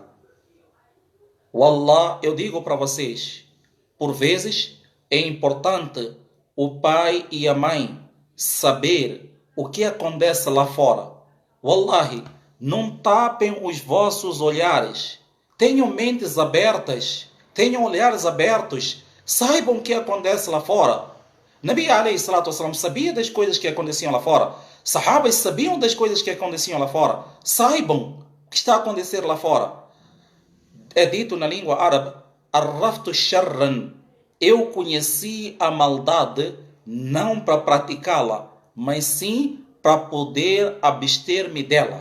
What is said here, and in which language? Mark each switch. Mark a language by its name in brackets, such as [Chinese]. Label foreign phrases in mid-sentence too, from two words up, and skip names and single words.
[Portuguese] Wallah, eu digo para vocês, por vezes é importante o pai e a mãe saber o que acontece lá fora. Wallahi, não tapem os vossos olhares. Tenham mentes abertas, tenham olhares abertos. Saibam o que acontece lá fora. Nabi [Arabic] عليه الصلاة والسلام [Portuguese] sabia das coisas que aconteciam lá fora. Sahabas sabiam das coisas que aconteciam lá fora. Saibam o que está a acontecer lá fora. É dito na língua árabe, [Arabic] عرفت شرا. [Portuguese] Eu conheci a maldade não para praticá-la, mas sim para poder abster-me dela.